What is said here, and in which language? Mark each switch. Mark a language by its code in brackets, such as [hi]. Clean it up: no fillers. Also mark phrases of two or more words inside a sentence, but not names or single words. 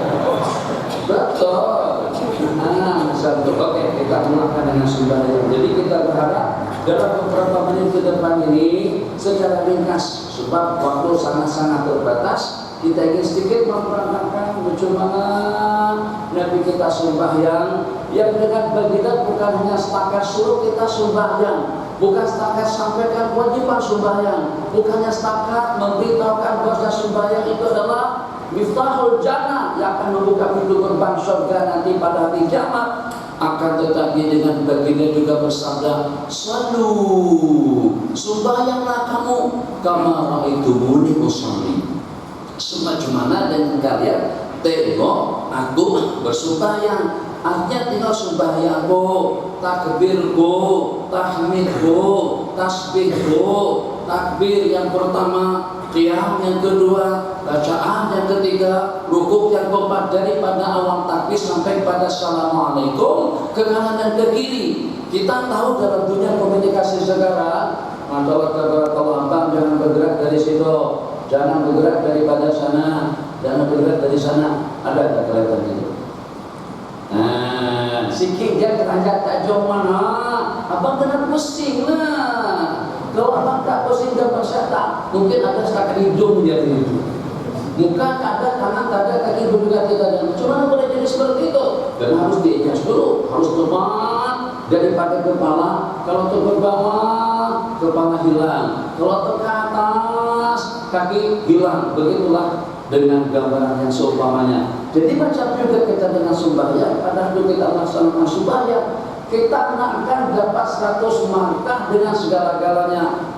[ms] Betul. Satu. Oke, kita mulakan dengan sumbangan. Jadi kita berharap dalam beberapa menit ke depan ini secara ringkas, sebab waktu sangat-sangat terbatas, kita ingin sedikit memperkenalkan bagaimana Nabi kita sembahyang, yang dengan baginda bukan hanya setakat suruh kita sembahyang, bukan setakat sampaikan kewajiban sembahyang, bukannya setakat memberitahukan bahwa sembahyang itu adalah [ar] مفتاح الجنة [ms] yang akan membuka pintu gerbang surga nanti pada hari kiamat. Akan tetapi dengan baginda juga bersabda, "Salu, sembahyanglah kamu [ar] كما رأيتموني أصلي." [ms] Sebagaimana dengan kalian tengok aku bersembahyang. Artinya tinggal sembahyangku, takbirku, tahmidku, tasbihku, takbir yang pertama, qiyam yang kedua, bacaan yang ketiga, rukuk yang keempat, daripada awal takbir sampai pada assalamualaikum ke kanan dan ke kiri. Kita tahu dalam dunia komunikasi sekarang, Allah jangan bergerak dari situ, jangan bergerak daripada sana, jangan bergerak dari sana. Ada tak kelihatan itu? Sikit dia keranjat tak jauh mana, abang kena pusing lah. Kalau abang tak pusing dia bersyata, mungkin ada setakat hidung dia itu. Muka tak ada, tangan tak ada, kaki juga tidak ada. Cuma boleh jadi seperti itu. Dan harus diadjust dulu, harus tepat. daripada kepala. Kalau tuh ke bawah, kepala hilang. Kalau tuh ke atas, kaki hilang. Begitulah dengan gambaran yang seumpamanya. Jadi macam juga kita dengan sembahyang. Pada waktu kita melaksanakan sembahyang, kita akan dapat 100 markah dengan segala-galanya.